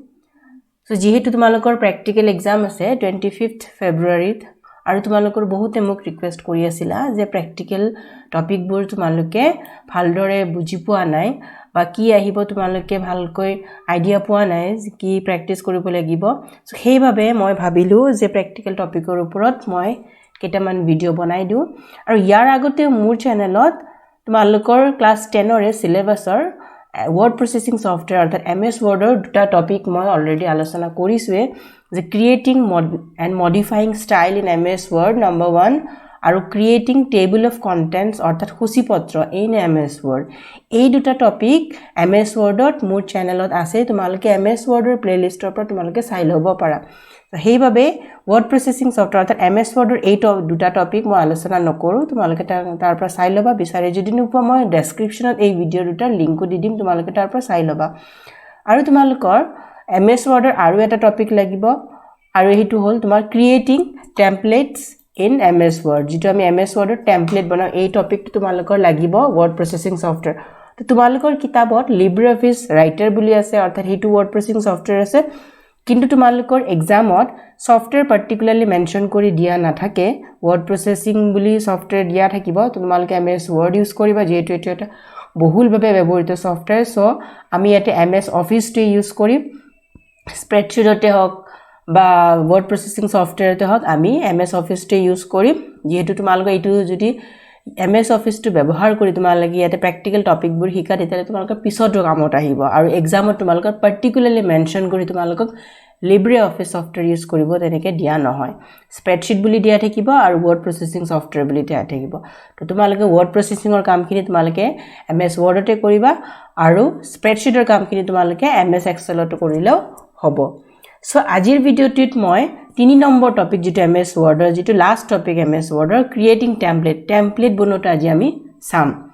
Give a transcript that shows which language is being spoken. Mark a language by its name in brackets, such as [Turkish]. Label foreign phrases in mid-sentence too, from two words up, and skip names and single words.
[Assamese] সো যেহেতু তোমালোকৰ [English] practical exam [Assamese] আছে 25th ফেব্ৰুৱাৰীত আৰু তোমালোকৰ বহুতে মোক ৰিকুৱেষ্ট কৰি আছিলা যে [English] practical topicবোৰ [Assamese] তোমালোকে ভালদৰে বুজি পোৱা নাই বা কি আহিব তোমালোকে ভালকৈ আইডিয়া পোৱা নাই কি প্ৰেক্টিস কৰিব লাগিব। সো সেইভাবে মই ভাবিলো যে [English] practical topicৰ [Assamese] ওপৰত মই কেইটামান ভিডিও বনাই দিও আৰু ইয়াৰ আগতে মোৰ চেনেলত তোমালোকৰ ক্লাস 10 ৰ সিলেবাসৰ [English] word processing software [Assamese] অৰ্থাৎ MS Word ৰ দুটা টপিক মই অলৰেডি আলোচনা কৰিছোৱে যে [English] creating and modifying style in MS Word number 1 [Assamese] আৰু [English] creating table of contents [Assamese] অৰ্থাৎ সূচীপত্ৰ in MS Word এই দুটা টপিক MS Word ত মোৰ চেনেলত আছে তোমালোকে MS Word ৰ প্লেলিষ্টৰ পৰা তোমালোকে চাই ল'ব পাৰা। সেইভাবে [English] word processing software [Assamese] অৰ্থাৎ MS Word ৰ এই দুটা টপিক মই আলোচনা নকৰো তোমালোকে তাৰ পৰা চাই ল'বা বিচাৰি যদি নোপোৱা মই ডেসক্ৰিপচনত এই ভিডিও দুটাৰ লিংকও দি দিম তোমালোকে তাৰ পৰা চাই ল'বা। আৰু তোমালোকৰ MS Word ৰ আৰু এটা টপিক লাগিব আৰু হেতু হ'ল তোমাৰ [English] creating templates in MS Word [Assamese] যেটো আমি MS Word ৰ টেমপ্লেট বনাও এই টপিকটো তোমালোকৰ লাগিব [English] word processing software। [Assamese] তো তোমালোকৰ কিতাপত LibreOffice Writer বুলি আছে অৰ্থাৎ হেতু [English] word processing software [Assamese] আছে কিন্তু তোমালোকৰ এক্সামত [English] software particularly mention [Assamese] কৰি দিয়া নাথাকে [English] word processing [Assamese] বুলি সফটওয়্যাৰ দিয়া থাকিব তোমালোকে MS Word ইউজ কৰিবা যেটো এটা বহুলভাৱে ব্যৱহৃত সফটওয়্যাৰ সো আমি ইয়াতে MS Office টো ইউজ কৰিম স্প্ৰেডশীটতে হওক বা [English] word processing softwareতে [Assamese] হওক আমি MS Office টো ইউজ কৰিম যেহেতু তোমালোকে এইটো যদি MS Office টো ব্যৱহাৰ কৰি তোমালোকে ইয়াতে প্ৰেক্টিকেল টপিকবোৰ শিকা তেতিয়ালে তোমালোকৰ পিছতো কামত আহিব আৰু এক্সামত তোমালোকৰ [English] particularly mention [Assamese] কৰি তোমালোকক LibreOffice [English] software use [Assamese] কৰিব তেনেকে দিয়া নহয় স্প্ৰেডশীট বুলি দিয়া থাকিব আৰু [English] word processing software [Assamese] বুলি দিয়া থাকিব তো তোমালোকে [English] word processing [Assamese] ৰ কামখিনি তোমালোকে MS Word তে কৰিবা আৰু স্প্ৰেডশীটৰ কামখিনি তোমালোকে MS Excel ত কৰিলেও হ'ব। সো আজিৰ ভিডিওটিত মই 3 নম্বৰ টপিক যেটো MS Word ৰ যেটো [English] last topic [Assamese] MS Word ৰ [English] creating template [Assamese] বনোৱাটো আজি আমি চাম।